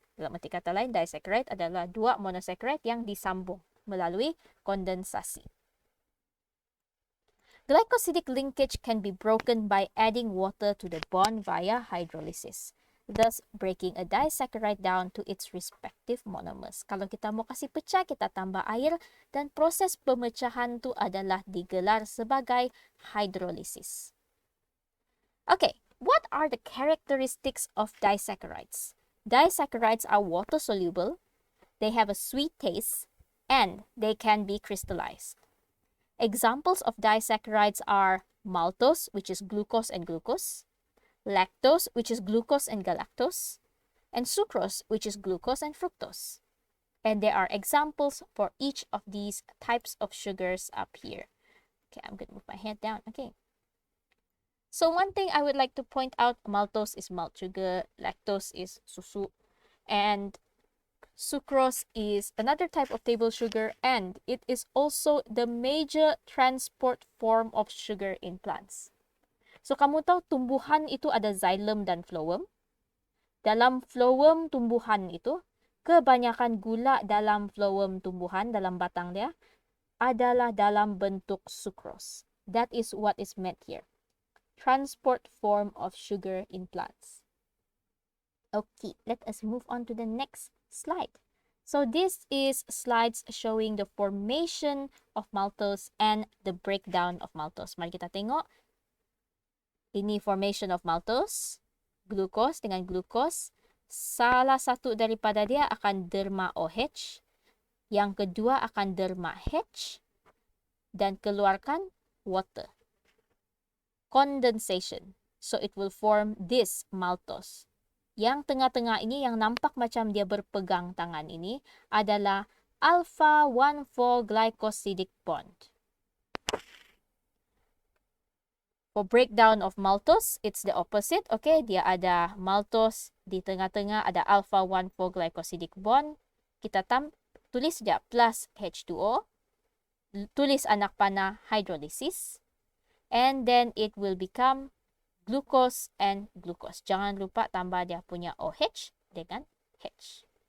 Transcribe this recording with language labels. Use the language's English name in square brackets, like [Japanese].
[Malay] Dalam arti kata lain, disaccharide adalah dua monosaccharide yang disambung melalui kondensasi. [English] Glycosidic linkage can be broken by adding water to the bond via hydrolysis, thus breaking a disaccharide down to its respective monomers. [Malay] Kalau kita mau kasih pecah, kita tambah air dan proses pemecahan itu adalah digelar sebagai hydrolysis. [English] Okay, what are the characteristics of disaccharides? Disaccharides are water soluble, they have a sweet taste, and they can be crystallized. Examples of disaccharides are maltose, which is glucose and glucose, lactose, which is glucose and galactose, and sucrose, which is glucose and fructose. And there are examples for each of these types of sugars up here. Okay, I'm going to move my head down. Okay. So one thing I would like to point out, maltose is malt sugar, lactose is susu, and sucrose is another type of table sugar, and it is also the major transport form of sugar in plants. [Malay] So, kamu tahu tumbuhan itu ada xylem dan phloem. Dalam phloem tumbuhan itu, kebanyakan gula dalam phloem tumbuhan, dalam batang dia, adalah dalam bentuk sucrose. [English] That is what is meant here. Transport form of sugar in plants. Okay, let us move on to the next slide. So this is slides showing the formation of maltose and the breakdown of maltose. [Malay] Mari kita tengok. Ini formation of maltose, glucose dengan glucose. Salah satu daripada dia akan derma OH. Yang kedua akan derma H. Dan keluarkan water. [English] Condensation. So it will form this maltose. [Malay] Yang tengah-tengah ini yang nampak macam dia berpegang tangan ini adalah alpha 1,4 glycosidic bond. [English] For breakdown of maltose, it's the opposite. [Malay] Okay, dia ada maltose di tengah-tengah, ada alpha 1,4 glycosidic bond. Kita tulis dia plus H2O. Tulis anak panah hydrolysis. [English] And then it will become glucose and glucose. [Malay] Jangan lupa tambah dia punya OH dengan H.